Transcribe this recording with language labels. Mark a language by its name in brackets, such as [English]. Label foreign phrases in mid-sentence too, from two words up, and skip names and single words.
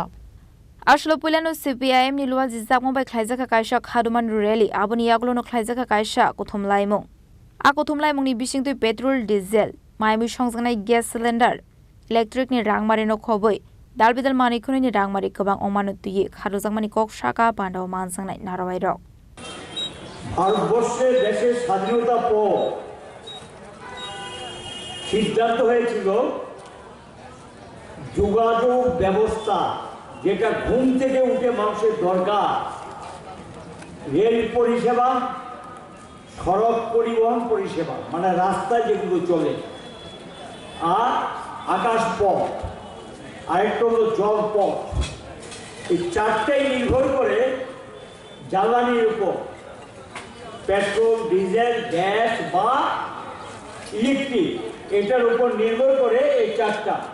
[Kok Borok] Ashlo Pulano CPIM ni luaji jangwa bai khlaisa kaisa khaduman rally aboni yaglono khlaisa kaisa kothom laimong a kothom laimong ni bisingtui [English] petrol diesel [Kok Borok] mamui songjana [English] gas cylinder [Kok Borok] electric ni rangmari no khoboi Dalbidal Manikuni ni Rangmari Kabang Omanuti, Haruzamani Kok Shaka, Panda Mansang Night Narawai. [Bangla] ভারতবর্ষের দেশের স্বাধীনতা পর সিদ্ধান্ত হয়েছিল যোগাযোগ ব্যবস্থা যেটা ঘুম থেকে উঠে মানুষের দরকার রেল পরিষেবা সড়ক পরিবহন পরিষেবা মানে রাস্তায় যেগুলো চলে আর আকাশ পথ আরেকটা হলো জলপথ এই চারটাই নির্ভর করে জ্বালানির উপর পেট্রোল ডিজেল গ্যাস বা ইলেকট্রিক এটার উপর নির্ভর করে এই চারটা